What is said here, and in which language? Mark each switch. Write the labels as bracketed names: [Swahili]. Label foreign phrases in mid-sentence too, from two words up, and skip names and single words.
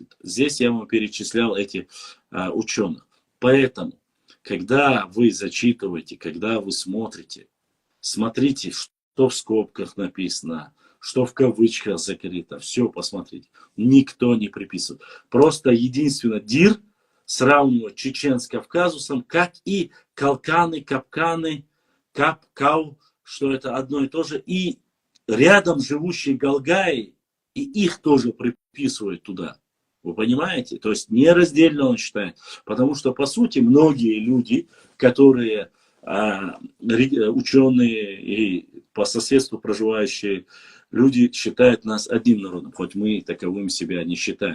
[Russian] Здесь я вам перечислял этих ученых. Поэтому, когда вы зачитываете, когда вы смотрите, смотрите, что в скобках написано, что в кавычках закрыто. Все посмотрите. Никто не приписывает. Просто единственно ДИР сравнивает чечен с Кавказусом, как и Калканы, Капканы, Кап-Кау, что это одно и то же. И рядом живущие Галгаи, и их тоже приписывают туда. Вы понимаете? То есть нераздельно он считает. Потому что, по сути, многие люди, которые ученые и по соседству проживающие люди считают нас одним народом, хоть мы таковым себя не считаем.